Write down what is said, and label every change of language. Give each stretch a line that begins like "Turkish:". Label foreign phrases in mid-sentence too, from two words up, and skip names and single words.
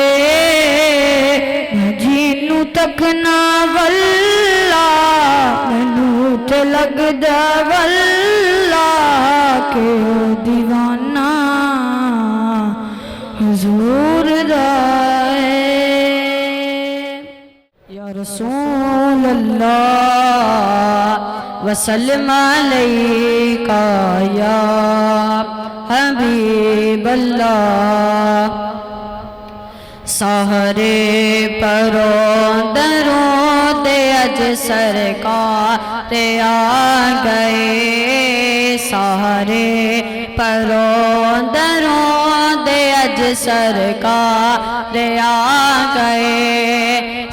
Punjabi: میں جنوں تکنا واللہ مینوں تے لگدا واللہ کے دیوانہ حضور دائے.
Arabic: يا رسول الله وسلم عليك يا حبيب الله.
Punjabi: سارے پروں دروں دے اج سرکار آ گئے، سارے پروں دروں دے اج اج سرکار آ گئے.